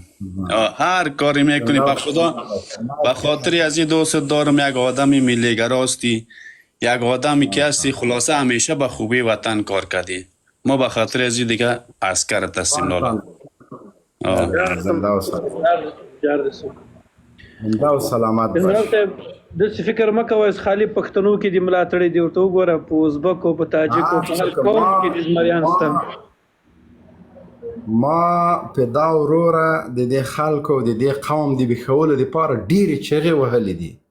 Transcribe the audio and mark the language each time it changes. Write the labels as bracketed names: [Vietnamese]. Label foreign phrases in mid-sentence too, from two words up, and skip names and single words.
[Persian] هر کاری میکنی به خدا. به خاطر از این دوست دارم. یک آدمی ملیگراستی، یک آدمی که هستی خلاصه همیشه به خوبی وطن کار کردی. ما به خاطر از این دیگه عسکرت هستیم لالا. زنده و سلامت جنرال باش. [Pashto] صاحب داسې فکر مه کوئ خالي پښتنو کې دې ملاتړي دي ورته وګوره په ازبکو په تاجکو په هر قوم کې دې زمریان شته. ما پیدا وروره د دې خلکو د دې قوم د بیخولو دپاره ډېرې چغې وهلې دي.